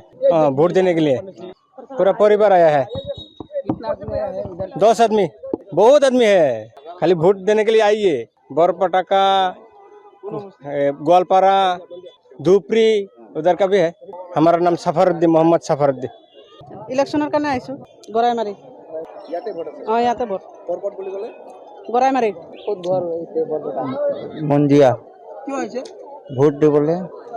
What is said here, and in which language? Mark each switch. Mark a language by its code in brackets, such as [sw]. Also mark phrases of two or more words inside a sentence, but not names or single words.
[hi] वोट देने के लिए पूरा परिवार आया है। 10 आदमी, बहुत आदमी है। खाली वोट देने के लिए आइए। बरपटाका, ग्वालपारा, धूपरी उधर का भी है। हमारा नाम सफरुद्दीन, मोहम्मद सफरुद्दीन। [as] ইলেকশনের কাৰণে আইছো গৰাই মাৰি ইয়াতে ভোট আছে? ইয়াতে ভোট বৰপট বুলি ক'লে? গৰাই মাৰি ক'ত ঘৰ হৈছে বৰপটা? মঞ্জিয়া কিয় হৈছে? ভোট দিবলৈ।